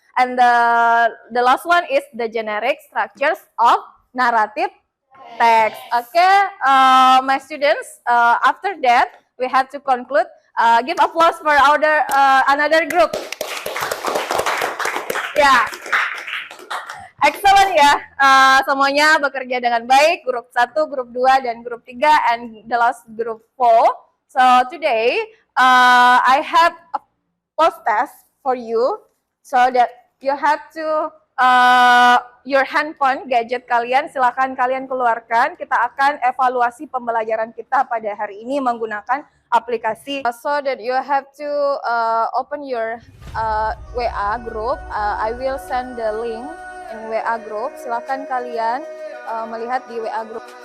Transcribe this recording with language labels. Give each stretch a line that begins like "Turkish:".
English: And the last one is the generic structures of narrative text. Okay, my students. After that, we have to conclude. Give applause for another group. Yeah.
Indonesian: Excellent ya, semuanya bekerja dengan baik, grup 1, grup 2, dan grup 3,
English: and the last group 4. So today, I have a post test for you, so that you have to, your handphone,
Indonesian: gadget kalian, silakan kalian keluarkan. Kita akan evaluasi pembelajaran kita pada hari ini menggunakan aplikasi.
English: So that you have to open your WA group, I will send the link in WA group.
Indonesian: Silakan kalian melihat di WA group.